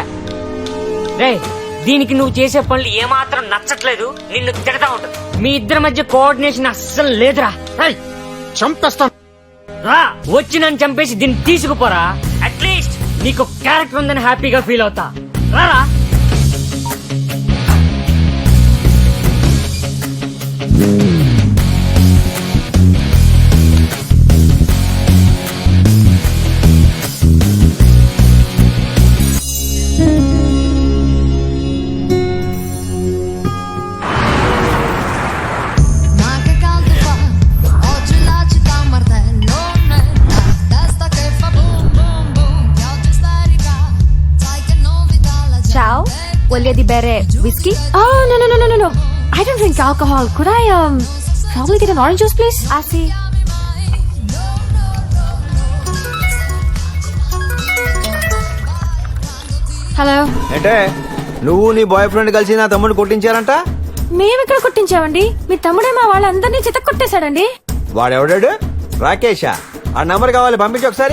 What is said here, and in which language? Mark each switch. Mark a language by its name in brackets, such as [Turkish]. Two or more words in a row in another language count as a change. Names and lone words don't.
[Telugu] రే, దీనికి నువ్వు చేసే పనులు ఏమాత్రం నచ్చట్లేదు, నిన్ను తిడతా ఉంటుంది. మీ ఇద్దరి మధ్య కోఆర్డినేషన్ అస్సలు లేదురా. చంపేస్తాను. రా, వచ్చి నన్ను చంపేసి దీన్ని తీసుకుపోరా. [English] at least [Telugu] నీకు క్యారెక్టర్ ఉందని హ్యాపీగా ఫీల్ అవుతా. రారా. [Italian] Ma che caldo fa, oggi la città un martellone, testa che fa boom boom boom, pioggia starica, sai che novità la gente. Ciao, voglio di bere whisky? [English] Oh, no. I don't drink alcohol. Could I probably get an orange juice, please? [Italian] Ah, sì. [Telugu] హలో. అంటే నువ్వు నీ [English] boyfriend [Telugu] కలిసి నా తమ్ముడు కొట్టించారంట. మేమెక్కడ కొట్టించామండి? మీ తమ్ముడే మా వాళ్ళందరినీ చితక్ కొట్టేశాడండి. వాడెవడాడు? రాకేషా? ఆ నంబర్ కావాలి, పంపించి ఒకసారి.